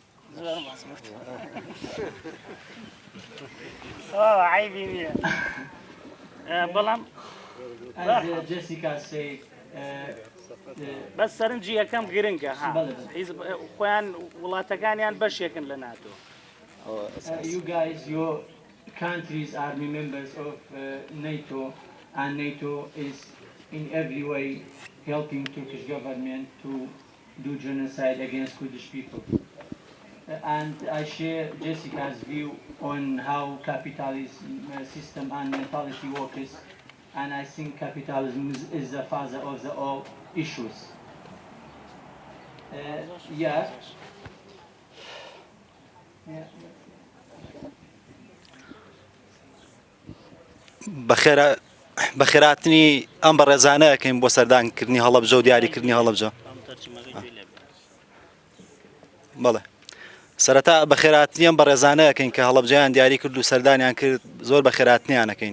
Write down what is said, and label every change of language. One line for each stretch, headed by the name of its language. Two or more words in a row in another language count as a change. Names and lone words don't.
Central Kurdish: عیبی نییە بەڵام جێسیکا سەید بەس سەرنجی یەکەم گرنگە خۆیان وڵاتەکانیان بەشێکن لە ناتۆ.
English: You guys, your countries are members of NATO and NATO is in every way helping Turkish government to do genocide against Kurdish people. And I share Jessica's view on how capitalism system and mentality works, and I think capitalism is the father of all issues. Yeah.
Central Kurdish: بەخێراتنی ئەم بەڕێزانەکەین بۆ سەردانکردنی هەڵەبجە و دیاریکردنی هەڵەبجە. بەڵێ سەرەتا بەخێراتنی ئەم بەڕێزانەکەین کە هەڵەبجەیان دیاری کرد و سەردانیان کرد زۆر بەخێراتنیانەکەین.